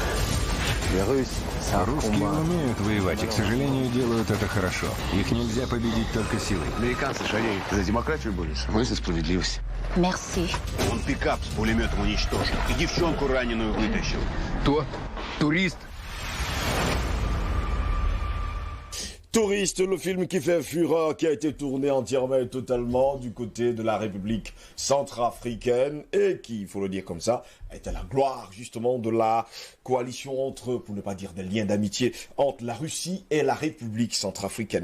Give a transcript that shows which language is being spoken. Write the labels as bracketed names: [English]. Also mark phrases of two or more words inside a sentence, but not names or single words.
[Russian] Русские умеют воевать и, к сожалению, делают это хорошо. Их нельзя победить только силой. Американцы же они за демократию борются, мы за справедливость. Мерси. Он пикап с пулеметом уничтожил и девчонку раненую вытащил. Кто? Турист? [French] Touriste, le film qui fait fureur, qui a été tourné entièrement et totalement du côté de la République centrafricaine et qui, il faut le dire comme ça, est à la gloire justement de la coalition entre, pour ne pas dire des liens d'amitié, entre la Russie et la République centrafricaine.